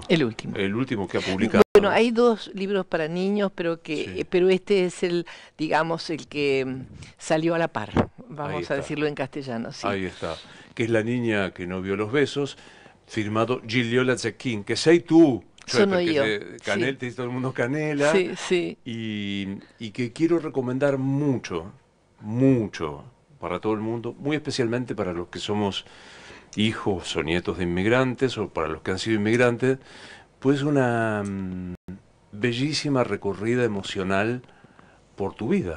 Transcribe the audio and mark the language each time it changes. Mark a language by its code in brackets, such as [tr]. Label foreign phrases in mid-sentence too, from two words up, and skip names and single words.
[es] El último. El último que ha publicado. Bueno, hay dos libros para niños, pero Sí. pero este es el, digamos, el que salió a la par. Ahí Vamos está. a decirlo en castellano, sí. Ahí está. Que es La niña que no vio los besos, firmado Gigliola Zecchin, que sei tú. [it] Sono io, Canel, sì. [es] te dice todo el mundo Canela. Sí, sí. Y que quiero recomendar mucho, mucho para todo el mundo, muy especialmente para los que somos hijos o nietos de inmigrantes o para los que han sido inmigrantes, pues una bellísima recorrida emocional por tu vida.